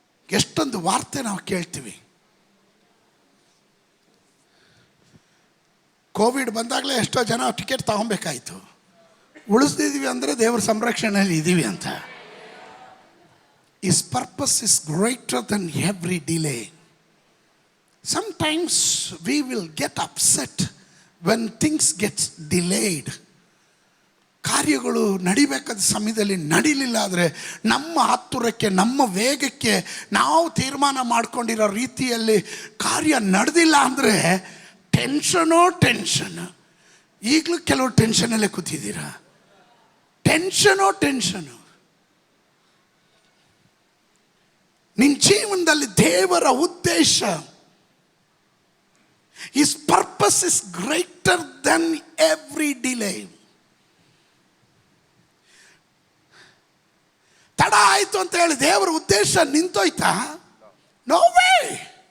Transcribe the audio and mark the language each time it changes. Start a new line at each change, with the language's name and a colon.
Kannada: ಎಷ್ಟೊಂದು ವಾರ್ತೆ ನಾವು ಕೇಳ್ತೀವಿ. ಕೋವಿಡ್ ಬಂದಾಗಲೇ ಎಷ್ಟೋ ಜನ ಟಿಕೆಟ್ ತಗೊಬೇಕಾಯ್ತು. ಉಳಿಸ್ತಿದ್ದೀವಿ ಅಂದರೆ ದೇವರ ಸಂರಕ್ಷಣೆಯಲ್ಲಿ ಇದ್ದೀವಿ ಅಂತ.
English: His purpose is greater than every delay. Sometimes we will get upset when things get delayed.
Kannada: ಕಾರ್ಯಗಳು ನಡಿಬೇಕಾದ ಸಮಯದಲ್ಲಿ ನಡಿಲಿಲ್ಲ ಆದರೆ ನಮ್ಮ ಆತುರಕ್ಕೆ, ನಮ್ಮ ವೇಗಕ್ಕೆ, ನಾವು ತೀರ್ಮಾನ ಮಾಡ್ಕೊಂಡಿರೋ ರೀತಿಯಲ್ಲಿ ಕಾರ್ಯ ನಡೆದಿಲ್ಲ ಅಂದರೆ ಟೆನ್ಷನು. ಈಗಲೂ ಕೆಲವು ಟೆನ್ಷನಲ್ಲೇ ಕೂತಿದ್ದೀರಾ. ಟೆನ್ಷನು. ನಿನ್ನ ಜೀವನದಲ್ಲಿ ದೇವರ ಉದ್ದೇಶ,
English: His purpose is greater than every delay.
Kannada: ತಡ ಆಯಿತು ಅಂತ ಹೇಳಿ ದೇವರ ಉದ್ದೇಶ ನಿಂತೋಯ್ತಾ?
English: No way.